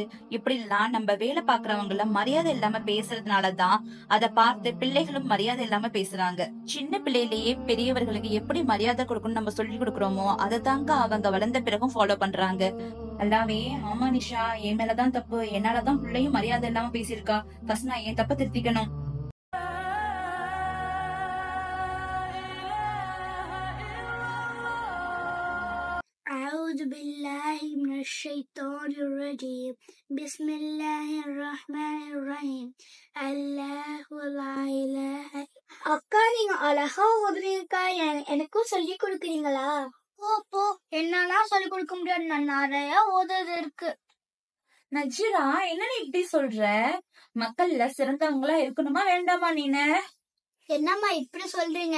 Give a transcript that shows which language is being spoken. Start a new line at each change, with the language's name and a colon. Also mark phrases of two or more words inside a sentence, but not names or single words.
Tamil: இப்படி எல்லாம் நம்ம வேலை பாக்குறவங்கள மரியாதை இல்லாம பேசுறதுனாலதான் அதை பார்த்து பிள்ளைகளும் மரியாதை இல்லாம பேசுறாங்க. சின்ன பிள்ளையிலேயே பெரியவர்களுக்கு எப்படி மரியாதை கொடுக்கணும் நம்ம சொல்லி கொடுக்கறோமோ அதை தாங்க அவங்க வளர்ந்த பிறகும் ஃபாலோ பண்றாங்க. அல்லாவே, ஆமா நிஷா, என் மேலதான் தப்பு. என்னாலதான் பிள்ளையும் மரியாதை இல்லாம பேசியிருக்கா. ஃபர்ஸ்ட் நான் என் தப்ப திருத்திக்கணும்.
Arabic: أعوذ بالله من الشيطان الرجيم بسم الله الرحمن الرحيم الله لا إله.
Tamil: அக்கா, நீங்க அழகா ஓதுறீங்கக்கா. எனக்கும் சொல்லி கொடுக்குறீங்களா? போ, என்னெல்லாம் சொல்லி கொடுக்க முடியாது, நான் நிறைய ஓதுறது இருக்கு. நஜிரா, என்ன இப்படி சொல்ற? மக்கள்ல சிறந்தவங்களா இருக்கணுமா வேண்டாமா? நீனு என்னம்மா இப்படி சொல்றீங்க?